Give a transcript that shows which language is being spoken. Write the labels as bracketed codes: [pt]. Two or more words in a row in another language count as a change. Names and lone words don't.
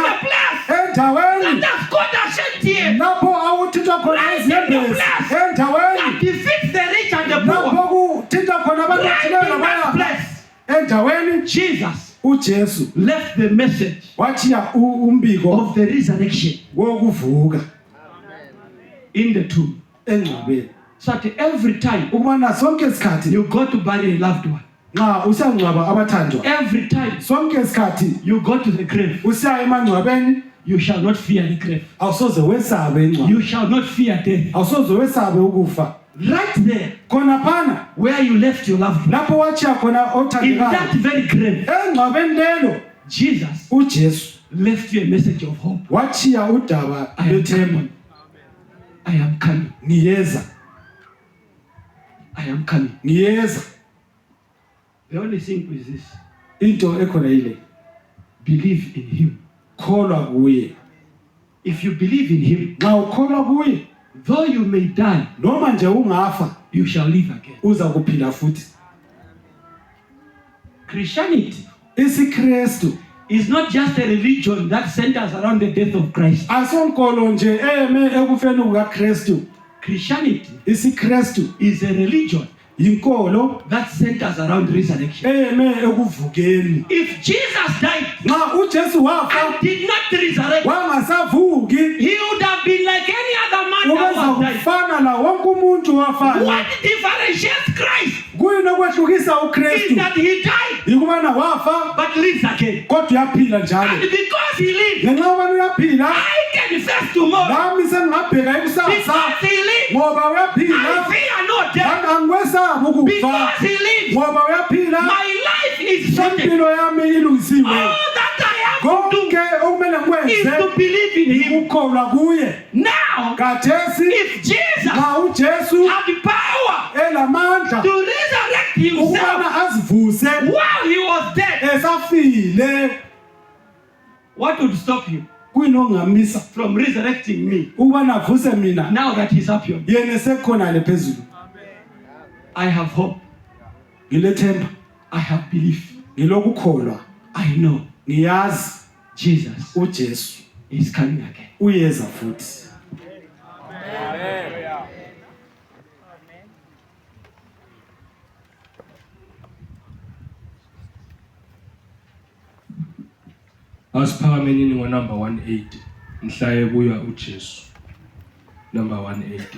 [en] the place [nd] endaweni [en] that has got a shame [nd] lapho awuthintwa khona [en] Right in the [nd] iziyembezi [en] place [nd] endaweni [en] that defeats the rich and the [nd] lapho [en] poor. [nd] kuthintwa khona abantu [en] Right [nd] abathile [en] in that [nd] nabaya [en] place, [nd] endaweni [en] Jesus [nd] uJesu [en] left the message [nd] wathiya umbiko [en] of the resurrection [nd] wokuvuka [en] in the tomb. [nd] engcwabeni [en] So that every time [nd] ukubana sonke isikhathi [en] you go to bury a loved one, [nd] nxa usangcwaba abathandwa [en] every time [nd] sonke isikhathi [en] you go to the grave, [nd] usiya emangcwabeni [en] you shall not fear the grave. [nd] awusoze wesabe ingcwaba [en] You shall not fear death. [nd] awusoze wesabe ukufa [en] Right there, [nd] khona phana [en] where you left your loved one, [nd] lapho wachiya khona [en] in that [nd] othandekayo [en] very grave, [nd] engcwabeni lelo [en] Jesus [nd] uJesu [en] left you a message of hope. [nd] wachiya udaba [en] I am [nd] lethemba [en] coming. I am coming. [nd] ngiyeza [en] I am coming. [nd] ngiyeza [en] The only thing is this: [nd] into ekhona yile [en] believe in Him. [nd] kholwa kuye [en] If you believe in Him, [nd] nxa ukholwa kuye [en] though you may die, [nd] noma nje ungafa [en] you shall live again. [nd] uza kuphila futhi [en] Christianity [nd] isiKristu [en] is not just a religion that centers around the death of Christ. [nd] asonkolo nje eme ekufeni kukaKristu [en] Christianity [nd] isiKristu [en] is a religion [nd] inkolo [en] that centers around resurrection. [nd] eme ekuvukeni [en] If Jesus died [nd] nxa uJesu wafa [en] and did not resurrect, [nd] wangasavuki [en] he would have been like any other man that [nd] ubeza [en] was died. [nd] kufana na wonke umuntu wafayo [en] What differentiates Christ [nd] kuyini okwehlukisa [en] is [nd] uKristu [en] that he died [nd] yikubana wafa [en] but lives again. [nd] kodwa uyaphila njalo [en] And because he lived, [nd] ngenxa yobana uyaphila [en] I can face tomorrow. [nd] nami sengingabheka ikusasa [en] Because he lived, [nd] ngoba [en] I [nd] uyaphila [en] fear no death. [nd] angikwesaba ukufa [en] Because he lived, [nd] ngoba uyaphila [en] my life is sorted. [nd] impilo yami ilungisiwe [en] All that I have to [nd] konke okumele [en] do is [nd] ngikwenze [en] to believe in him. [nd] ukukholwa kuye [en] Now, [nd] kathesi [en] if Jesus [nd] nxa uJesu [en] had the power [nd] elamandla [en] to resurrect himself [nd] ukubana azivuse [en] while he was dead, [nd] esafile [en] what would stop him [nd] kuyini ongamisa [en] from resurrecting me [nd] ukubana avuse mina [en] now that he's up here? [nd] yena sekhona le phezulu [en] I have hope. [nd] ngilethemba [en] I have belief. [nd] ngilokukholwa [en] I know [nd] ngiyazi [en] Jesus [nd] uJesu [en] is coming again. [nd] uyeza futhi Asiphakamenini ngo-number 180. Mhla ebuya uJesu. Number 180.